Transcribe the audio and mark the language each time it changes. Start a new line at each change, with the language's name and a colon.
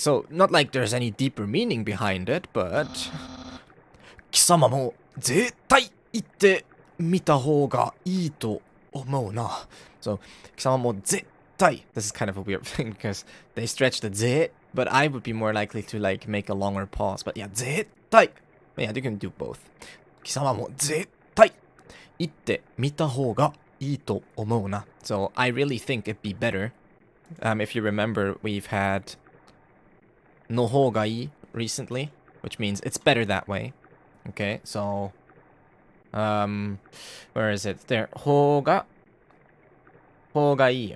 English: So not like there's any deeper meaning behind it, but
Japanese: 貴様も絶対行ってみた方がいいと思うな. So 貴様も絶対.
English: This is kind of a weird thing because they stretch the ぜ, but I would be more likely to like make a longer pause. But yeah, 絶対.Yeah, you can do both.
Japanese: 貴様も絶対行ってみた方がいいと思うな.
English: So I really think it'd be better. If you remember, we've had の方がいい recently, which means it's better that way. Okay, so where is it? There.
Japanese: 方がいい.